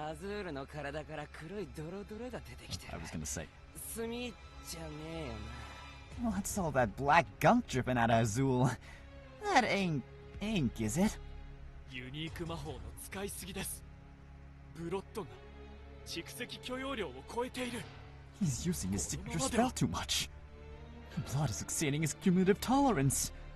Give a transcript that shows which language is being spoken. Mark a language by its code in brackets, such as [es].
[ja] アズールの体から黒いドロドロが出てきてる。 [en] I was gonna say. [ja] 炭じゃねえよな。 [en] What's all that black gunk dripping out of Azul? That ain't ink, is it? [ja] ユニーク魔法の使いすぎです。ブロッドが蓄積許容量を超えている。 [en] He's using his signature spell too much. Blood is exceeding his cumulative tolerance.